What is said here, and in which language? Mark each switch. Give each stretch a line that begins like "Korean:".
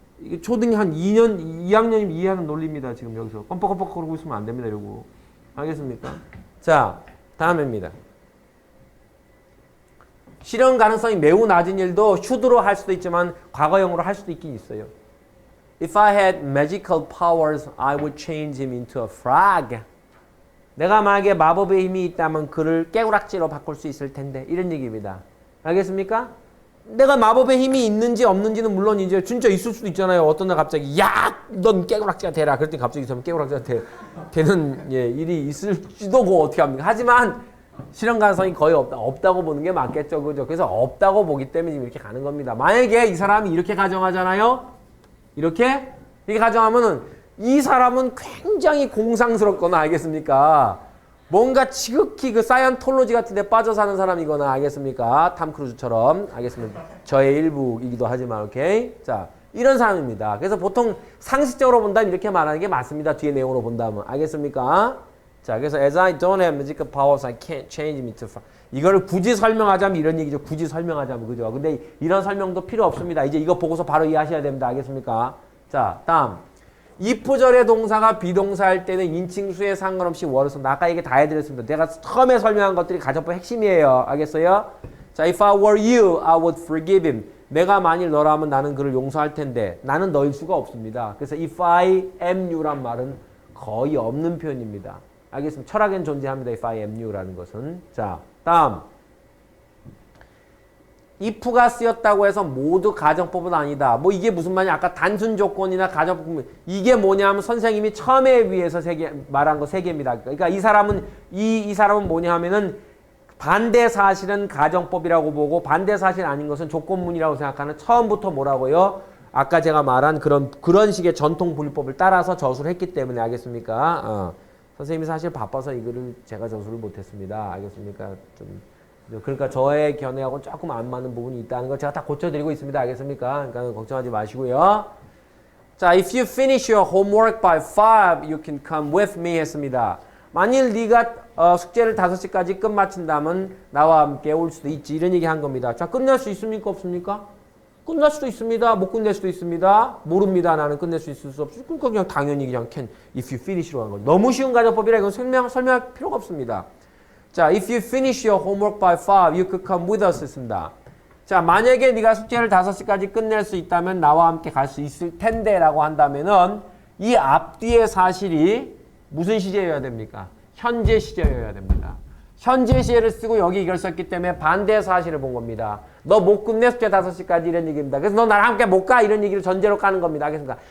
Korean: 이게 초등이 한 2학년이면 이해하는 논리입니다. 지금 여기서. 껌뻑껌뻑 거리고 있으면 안 됩니다. 이러고. 알겠습니까? 자, 다음입니다. 실현 가능성이 매우 낮은 일도 should로 할 수도 있지만 과거형으로 할 수도 있긴 있어요.
English: If I had magical powers, I would change him into a frog.
Korean: 내가 만약에 마법의 힘이 있다면 그를 깨구락지로 바꿀 수 있을 텐데. 이런 얘기입니다. 알겠습니까? 내가 마법의 힘이 있는지 없는지는 물론 이제 진짜 있을 수도 있잖아요. 어떤 날 갑자기 야! 넌 깨구락지가 되라. 그랬더니 갑자기 저는 깨구락지가 되는 일이 있을지도 뭐 어떻게 합니까? 하지만 실현 가능성이 거의 없다고 보는 게 맞겠죠. 그죠? 그래서 없다고 보기 때문에 지금 이렇게 가는 겁니다. 만약에 이 사람이 이렇게 가정하잖아요. 이렇게 가정하면은 이 사람은 굉장히 공상스럽거나 알겠습니까? 뭔가 지극히 그 사이언톨로지 같은 데 빠져 사는 사람이거나 알겠습니까? 탐 크루즈처럼 알겠습니다. 저의 일부이기도 하지만 오케이? 자, 이런 사람입니다. 그래서 보통 상식적으로 본다면 이렇게 말하는 게 맞습니다. 뒤에 내용으로 본다면 알겠습니까? 자, 그래서
English: as I don't have magical powers, I can't change me to frog.
Korean: 이거를 굳이 설명하자면 이런 얘기죠. 굳이 설명하자면 그죠? 근데 이런 설명도 필요 없습니다. 이제 이거 보고서 바로 이해하셔야 됩니다. 알겠습니까? 자, 다음. if절의 동사가 비동사할 때는 인칭수에 상관없이 were 쓴다. 아까 얘기 다 해드렸습니다. 내가 처음에 설명한 것들이 가정법 핵심이에요. 알겠어요?
English: 자, if I were you, I would forgive him.
Korean: 내가 만일 너라면 나는 그를 용서할 텐데 나는 너일 수가 없습니다. 그래서
English: if I am you
Korean: 란 말은 거의 없는 표현입니다. 알겠습니다. 철학엔 존재합니다.
English: if I am you
Korean: 라는 것은. 자, 다음. if가 쓰였다고 해서 모두 가정법은 아니다. 뭐 이게 무슨 말이냐? 아까 단순 조건이나 가정법 이게 뭐냐면 선생님이 처음에 위해서 말한 거 세 개입니다. 그러니까 이 사람은 뭐냐 하면은 반대 사실은 가정법이라고 보고 반대 사실 아닌 것은 조건문이라고 생각하는 처음부터 뭐라고요? 아까 제가 말한 그런 식의 전통 분류법을 따라서 저수를 했기 때문에 알겠습니까? 선생님이 사실 바빠서 이거를 제가 저수를 못했습니다. 알겠습니까? 그러니까 저의 견해하고는 조금 안 맞는 부분이 있다는 걸 제가 다 고쳐드리고 있습니다. 알겠습니까? 그러니까 걱정하지 마시고요.
English: 자, if you finish your homework by 5, you can come with me
Korean: 했습니다. 만일 네가 숙제를 5시까지 끝마친다면 나와 함께 올 수도 있지. 이런 얘기 한 겁니다. 자, 끝낼 수 있습니까? 없습니까? 끝날 수도 있습니다. 못 끝낼 수도 있습니다. 모릅니다. 나는 끝낼 수 있을 수 없어. 그러니까 그냥 당연히 그냥
English: can, if you finish
Korean: 로 한 거죠. 너무 쉬운 가정법이라 이건 설명할 필요가 없습니다.
English: 자, if you finish your homework by 5, you could come with us
Korean: 했습니다. 자, 만약에 네가 숙제를 5시까지 끝낼 수 있다면 나와 함께 갈 수 있을 텐데 라고 한다면은 이 앞뒤의 사실이 무슨 시제여야 됩니까? 현재 시제여야 됩니다. 현재 시제를 쓰고 여기 이걸 썼기 때문에 반대 사실을 본 겁니다. 너 못 끝내 숙제 5시까지 이런 얘기입니다. 그래서 너 나랑 함께 못 가 이런 얘기를 전제로 까는 겁니다. 알겠습니까?